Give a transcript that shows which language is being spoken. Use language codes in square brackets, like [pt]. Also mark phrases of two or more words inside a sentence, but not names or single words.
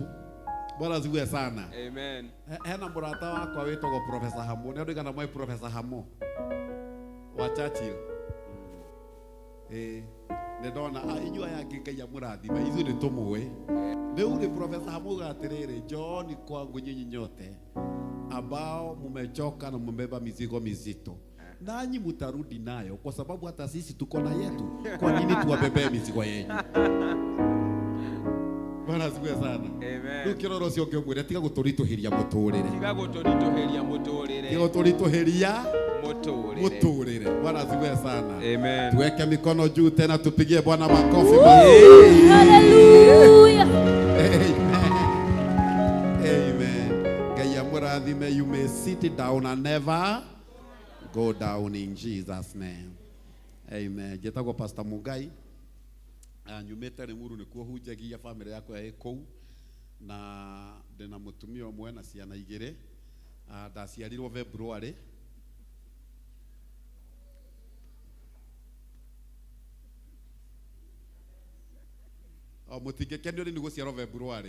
[sw] Bwana asifiwe sana. Amen. [ki] Hena murata wakwa witagwo Professor Hamo. Ni ndigana mwe Professor Hamo wa Churchill. Nĩ ndona inyuĩ aya angĩ Ngai amũrathime ithuĩ nĩ tũmũĩ. Rĩu nĩ Professor Hamo atirĩrĩ, [sw] njooni kwangu nyinyi nyote ambao mumechoka na mmebeba mizigo mizito, nanyi mtarudi nayo kwa sababu hata sisi tuko na yetu. Kwa nini tuwabebee mizigo yenyu? Bwana asifiwe sana. Amen. [ki] Rĩu kĩroro ũcio ũngĩmwĩra tiga gũtũritũhĩria mũtũrĩre. Tiga gũtũritũhĩria mũtũrĩre. Tiga gũtũritũhĩria mũtũrĩre. [sw] Bwana asifiwe sana. Amen. Tuweke mikono juu tena tupigie Bwana makofi. Hallelujah. [ki] Amen. Ngai amũrathime. [en] You may sit down and never go down in Jesus name. [ki] Amen. Jetagwo Pastor Mugai. Nyumite Limuru nikuo hunjagia family yako ya kou na ndina mutumia umwe na ciana igiri. Ndaciarirwo February. Mutingekenio ni guciarwo February.